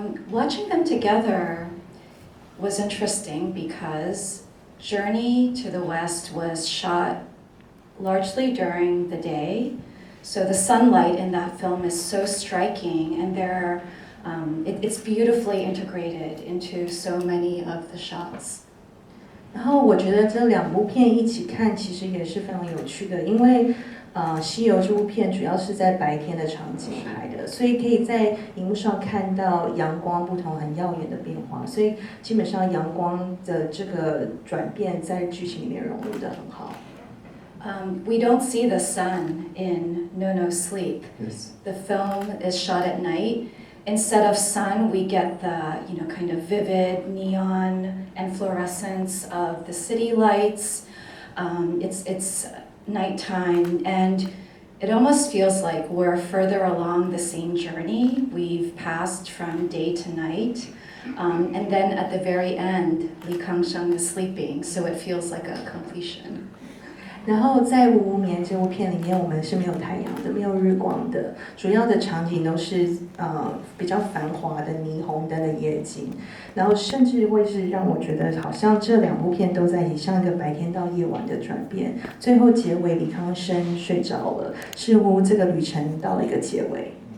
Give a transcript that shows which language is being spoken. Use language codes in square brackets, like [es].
[en] Watching them together was interesting because Journey to the West was shot largely during the day, so the sunlight in that film is so striking, and it's beautifully integrated into so many of the shots. [zh] 然后我觉得这两部片一起看其实也是非常有趣的，因为西游这部片主要是在白天的场景拍的，所以可以在荧幕上看到阳光不同很耀眼的变化，所以基本上阳光的这个转变在剧情里面融入得很好。 [en] We don't see the sun in No Sleep. Yes. The film is shot at night. Instead of sun, we get the kind of vivid neon and fluorescence of the city lights. It's nighttime, and it almost feels like we're further along the same journey. We've passed from day to night, and then at the very end, Li Kangsheng is sleeping, so it feels like a completion. [zh] 然后在《无眠》这部片里面，我们是没有太阳的，没有日光的，主要的场景都是比较繁华的霓虹灯的夜景，然后甚至会是让我觉得好像这两部片都在以像一个白天到夜晚的转变，最后结尾李康生睡着了，似乎这个旅程到了一个结尾。